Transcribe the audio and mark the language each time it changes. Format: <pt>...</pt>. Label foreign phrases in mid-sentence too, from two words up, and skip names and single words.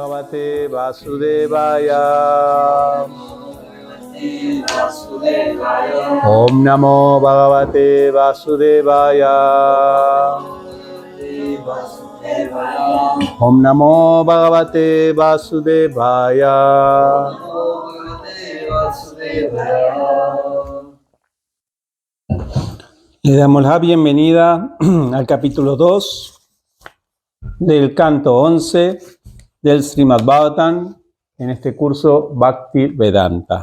<sa>Bhagavate Vasudevaya. Om Namo Bhagavate Vasudevaya. Om Namo Bhagavate Vasudevaya.</sa> <es>Le damos la bienvenida al capítulo 2 del canto 11 del Srimad Bhagavatam en este curso Bhakti Vedanta.</es>